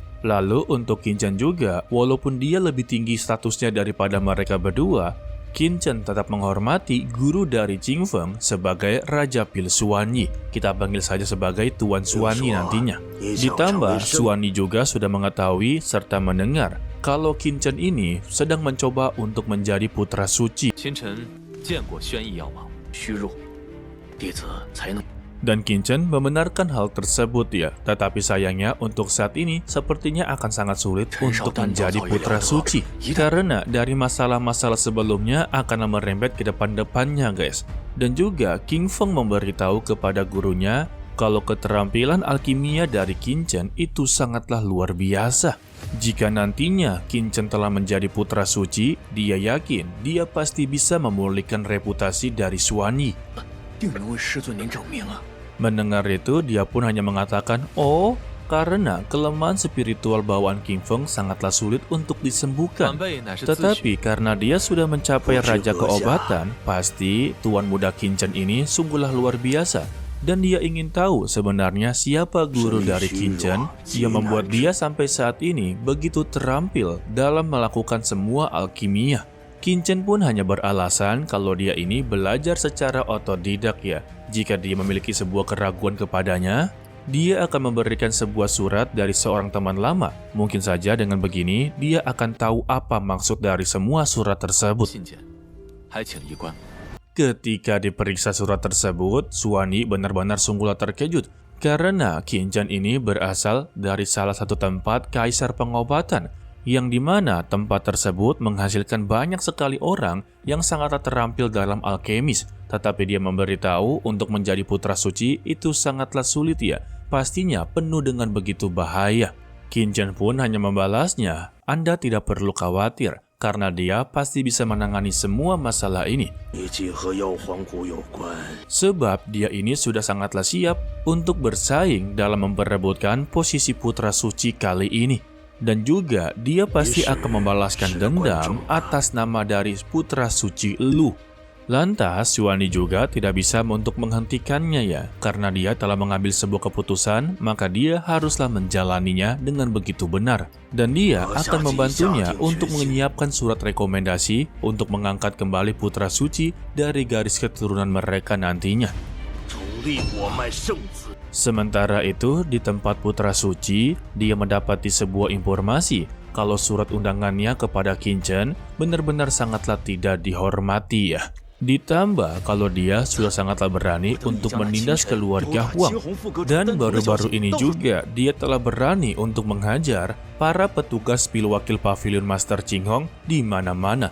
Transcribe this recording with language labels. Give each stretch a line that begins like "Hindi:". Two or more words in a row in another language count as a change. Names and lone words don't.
Indonesian: Lalu untuk Qinchen juga, walaupun dia lebih tinggi statusnya daripada mereka berdua, Qin Chen tetap menghormati guru dari Qing Feng sebagai Raja Pil Xuanyi. Kita panggil saja sebagai Tuan Xuanyi nantinya. Ditambah, Xuanyi juga sudah mengetahui serta mendengar kalau Qin Chen ini sedang mencoba untuk menjadi putra suci.
Chinese: 秦臣见过宣义药王，虚弱，弟子才能。
Indonesian: Dan Qin Chen membenarkan hal tersebut ya, tetapi sayangnya untuk saat ini sepertinya akan sangat sulit untuk menjadi putra suci. Karena dari masalah-masalah sebelumnya akan merembet ke depan-depannya guys. Dan juga King Feng memberitahu kepada gurunya kalau keterampilan alkimia dari Qin Chen itu sangatlah luar biasa. Jika nantinya Qin Chen telah menjadi putra suci, dia yakin dia pasti bisa memulihkan reputasi dari Xuanyi.
Chinese: 定能为师尊您证明啊！
Indonesian: Mendengar itu, dia pun hanya mengatakan, "Oh, karena kelemahan spiritual bawaan King Feng sangatlah sulit untuk
Chinese: 晚
Indonesian: disembuhkan."
Chinese: 辈乃是自诩
Indonesian: Tetapi karena dia sudah mencapai Raja Keobatan, pasti Tuan Muda Qin Chen ini sungguhlah luar biasa. Dan dia ingin tahu sebenarnya siapa guru dari Qin Chen yang membuat dia sampai saat ini begitu terampil dalam melakukan semua alkimia. Qin Chen pun hanya beralasan kalau dia ini belajar secara otodidak ya. Jika dia memiliki sebuah keraguan kepadanya, dia akan memberikan sebuah surat dari seorang teman lama. Mungkin saja dengan begini, dia akan tahu apa maksud dari semua surat tersebut.
Chinese: 信件，还请一观。
Indonesian: Ketika diperiksa surat tersebut, Xuanyi benar-benar sungguhlah terkejut. Karena Qin Chen ini berasal dari salah satu tempat kaisar pengobatan, yang dimana tempat tersebut menghasilkan banyak sekali orang yang sangat terampil dalam alkemis. Tetapi dia memberitahu untuk menjadi putra suci itu sangatlah sulit ya. Pastinya penuh dengan begitu bahaya. Qin Chen pun hanya membalasnya, "Anda tidak perlu khawatir, karena dia pasti bisa menangani semua masalah ini.
Chinese: 你既和妖皇谷有关，
Indonesian: Sebab dia ini sudah sangatlah siap untuk bersaing dalam memperebutkan posisi putra suci kali ini. Dan juga dia pasti akan membalaskan dendam atas nama dari putra suci Lu." Lantas, Xuanyi juga tidak bisa untuk menghentikannya ya. Karena dia telah mengambil sebuah keputusan, maka dia haruslah menjalaninya dengan begitu benar. Dan dia akan membantunya untuk menyiapkan surat rekomendasi untuk mengangkat kembali putra suci dari garis keturunan mereka nantinya.
Chinese: 主力我脉圣子，
Indonesian: Sementara itu, di tempat putra suci, dia mendapati sebuah informasi kalau surat undangannya kepada Qin Chen benar-benar sangatlah tidak dihormati ya. Ditambah kalau dia sudah sangatlah berani untuk menindas keluarga Huang. Dan baru-baru ini juga dia telah berani untuk menghajar para petugas pilwakil pavilion Master Qing Hong di mana-mana.